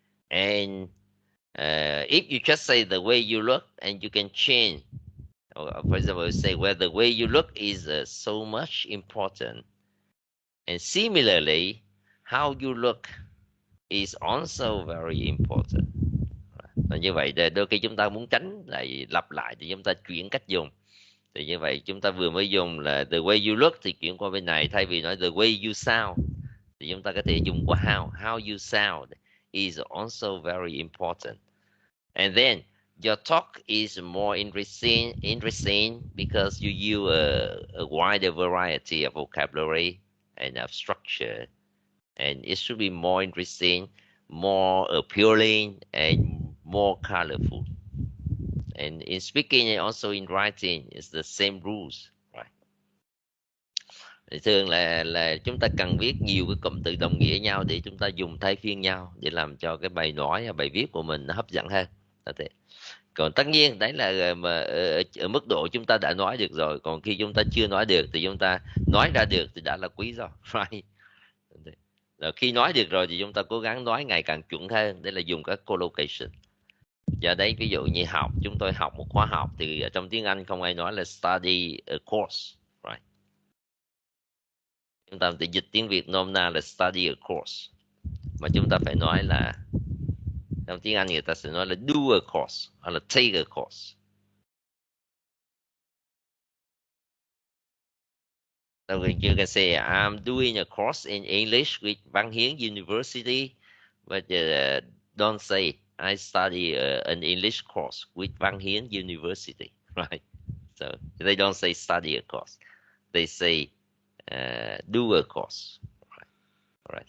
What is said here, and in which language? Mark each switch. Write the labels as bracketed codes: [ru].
[en] And if you just say the way you look, and you can change, or for example, say, well, the way you look is so much important, and similarly, how you look is also very important. [vi] Và như vậy đôi khi chúng ta muốn tránh lại lặp lại thì chúng ta chuyển cách dùng. Thì như vậy chúng ta vừa mới dùng là [en] the way you look [vi] thì chuyển qua bên này, thay vì nói [en] the way you sound [vi] thì chúng ta có thể dùng qua [en] how you sound is also very important. And then your talk is more interesting because you use a wider variety of vocabulary and of structure, and it should be more interesting, more appealing, and more colorful. And in speaking and also in writing, it's the same rules, right? [vi] Thì thường là chúng ta cần viết nhiều cái cụm từ đồng nghĩa nhau để chúng ta dùng thay phiên nhau để làm cho cái bài nói, bài viết của mình nó hấp dẫn hơn. Còn tất nhiên đấy là mà ở mức độ chúng ta đã nói được rồi. Còn khi chúng ta chưa nói được thì chúng ta nói ra được thì đã là quý rồi, [en] right? [vi] Rồi khi nói được rồi thì chúng ta cố gắng nói ngày càng chuẩn hơn, để là dùng các collocation. Giờ đấy ví dụ như học, chúng tôi học một khóa học thì trong tiếng Anh không ai nói là [en] study a course, right? [vi] Chúng ta phải dịch tiếng Việt nôm na là [en] study a course, [vi] mà chúng ta phải nói là trong tiếng Anh người ta sẽ nói là [en] do a course [vi] hoặc là [en] take a course. So you can say I'm doing a course in English with Văn Hiến University, but don't say I study an English course with Văn Hiến University, right? So they don't say study a course, they say do a course. All right.